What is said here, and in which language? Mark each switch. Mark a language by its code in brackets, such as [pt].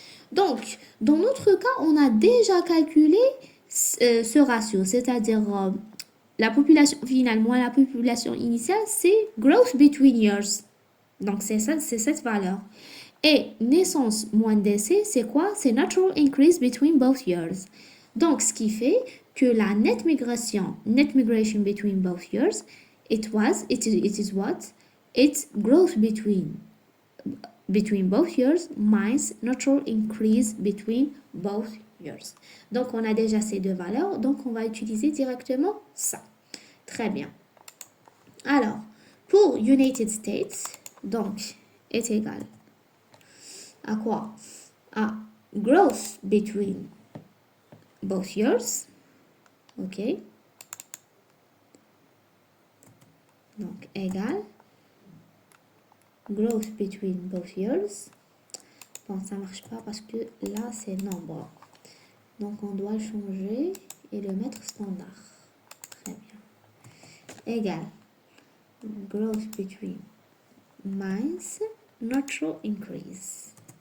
[fr] Donc, dans notre cas, on a déjà calculé ce ratio, c'est-à-dire la population finale moins la population initiale, c'est [en] growth between years. [fr] Donc, c'est cette valeur. Et naissance moins décès, c'est quoi? C'est [en] natural increase between both years. [fr] Donc, ce qui fait que la [en] net migration between both years, it is what? It's growth between both years minus natural increase between both years. [fr] Donc, on a déjà ces deux valeurs, donc on va utiliser directement ça. Très bien. Alors, pour United States, donc, est égal à quoi? À [en] growth between both years OK? [fr] Donc, égal. [en] Growth between both years. [fr] Bon, ça marche pas parce que là, c'est nombre. Donc, on doit le changer et le mettre standard. Très bien. Égal. [en] Growth between minus natural increase.